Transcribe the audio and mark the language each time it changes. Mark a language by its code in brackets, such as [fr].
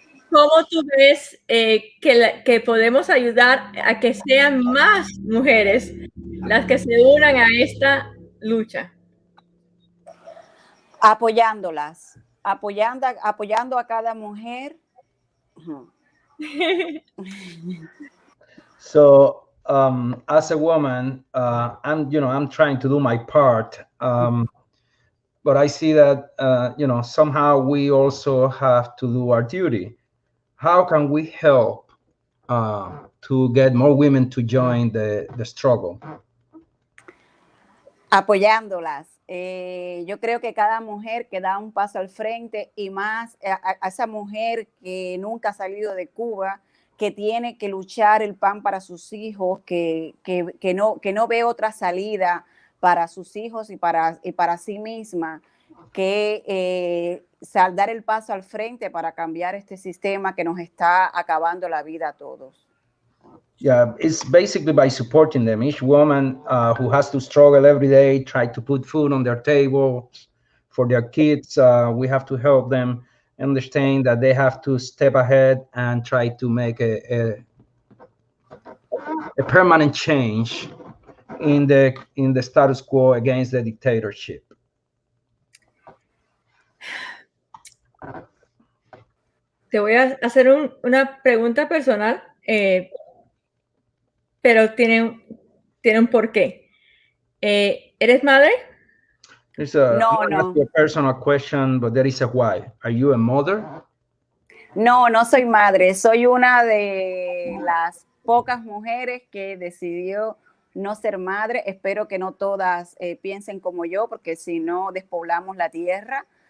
[es] ¿Cómo tú ves que podemos ayudar a que sean más mujeres las que se unan a esta lucha? Apoyándolas, apoyando a cada mujer. [en] So, as a woman, I'm trying to do my part, but I see that somehow we also have to do our duty. How can we help to get more women to join the struggle? [es] Apoyándolas. Yo creo que cada mujer que da un paso al frente y más a esa mujer que nunca ha salido de Cuba, que tiene que luchar el pan para sus hijos, que no ve otra salida para sus hijos y para sí misma, que dar el paso al frente para cambiar este sistema que nos está acabando la vida a todos. [en] Yeah, it's basically by supporting them. Each woman who has to struggle every day, try to put food on their table for their kids, we have to help them understand that they have to step ahead and try to make a permanent change in the status quo against the dictatorship. [es] Te voy a hacer una pregunta personal, pero tiene un porqué. ¿Eres madre? No. [en] A personal question, but there is a why. Are you a mother? [es] No soy madre. Soy una de las pocas mujeres que decidió no ser madre. Espero que no todas piensen como yo, porque si no despoblamos la tierra.